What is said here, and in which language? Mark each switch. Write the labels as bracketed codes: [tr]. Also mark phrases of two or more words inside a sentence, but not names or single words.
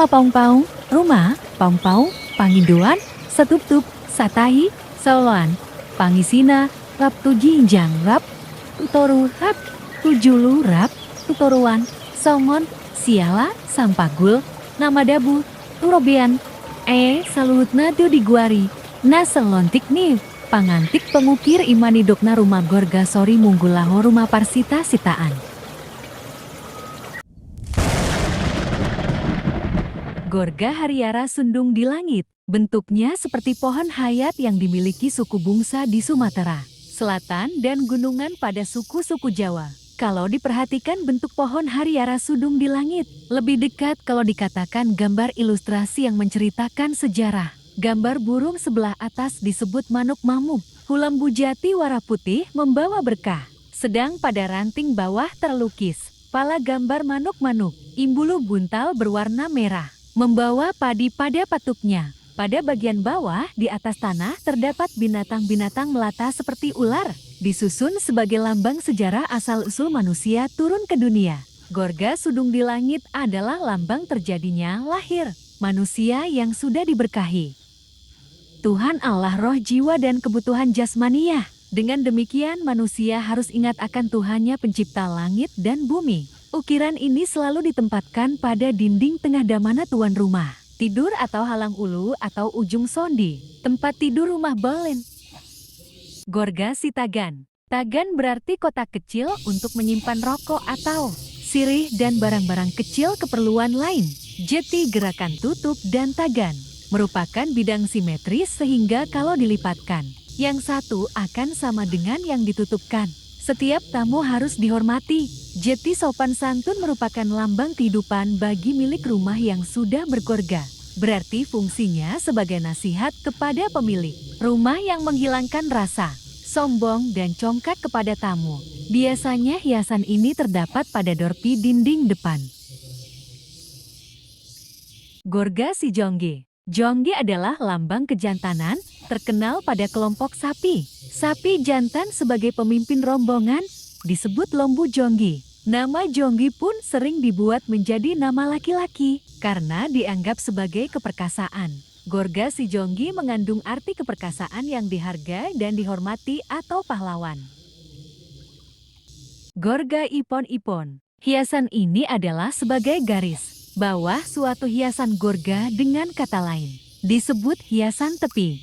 [bbc] paung-paung, rumah, paung-paung, panginduan, satup-tup, satahi, sawan, pangisina, rap tujinjang rap, tutoru rap, tujulu rap, tutoruan, songon, siala, sampagul, nama dabu, turobian, saluhutna tu diguari, na selontik nih, pangantik pengukir imani dokna rumah Gorga Sori Munggu laho rumah parsita sitaan. [id] Gorga Hariara Sundung di langit, bentuknya seperti pohon hayat yang dimiliki suku Bungsa di Sumatera Selatan dan gunungan pada suku-suku Jawa. Kalau diperhatikan bentuk pohon Hariara Sundung di langit, lebih dekat kalau dikatakan gambar ilustrasi yang menceritakan sejarah. Gambar burung sebelah atas disebut [bbc] manuk mamuk, hulambu jati [id] warna putih membawa berkah. Sedang pada ranting bawah terlukis pala gambar [bbc] manuk-manuk, imbulu buntal [id] berwarna merah, membawa padi pada patuknya. Pada bagian bawah di atas tanah terdapat binatang-binatang melata seperti ular, disusun sebagai lambang sejarah asal-usul manusia turun ke dunia. Gorga Sundung di langit adalah lambang terjadinya lahir manusia yang sudah diberkahi Tuhan Allah roh jiwa dan kebutuhan jasmaniah. Dengan demikian manusia harus ingat akan Tuhannya pencipta langit dan bumi. Ukiran ini selalu ditempatkan pada dinding tengah damana tuan rumah tidur atau [bbc] halang ulu [id] atau ujung sondi, tempat tidur rumah balen. Gorga si Tagan. Tagan berarti kotak kecil untuk menyimpan rokok atau sirih dan barang-barang kecil keperluan lain. Jeti gerakan tutup dan tagan merupakan bidang simetris sehingga kalau dilipatkan, yang satu akan sama dengan yang ditutupkan. Setiap tamu harus dihormati. Jeti sopan santun merupakan lambang kehidupan bagi milik rumah yang sudah bergorga. Berarti fungsinya sebagai nasihat kepada pemilik rumah yang menghilangkan rasa sombong dan congkak kepada tamu. Biasanya hiasan ini terdapat pada dorpi dinding depan. Gorga si Jongge. Jongge adalah lambang kejantanan, terkenal pada kelompok sapi. Sapi jantan sebagai pemimpin rombongan disebut lombu Jongge. Nama Jongge pun sering dibuat menjadi nama laki-laki karena dianggap sebagai keperkasaan. Gorga si Jongge mengandung arti keperkasaan yang dihargai dan dihormati atau pahlawan. Gorga ipon-ipon. Hiasan ini adalah sebagai garis bawah suatu hiasan gorga dengan kata lain disebut hiasan tepi.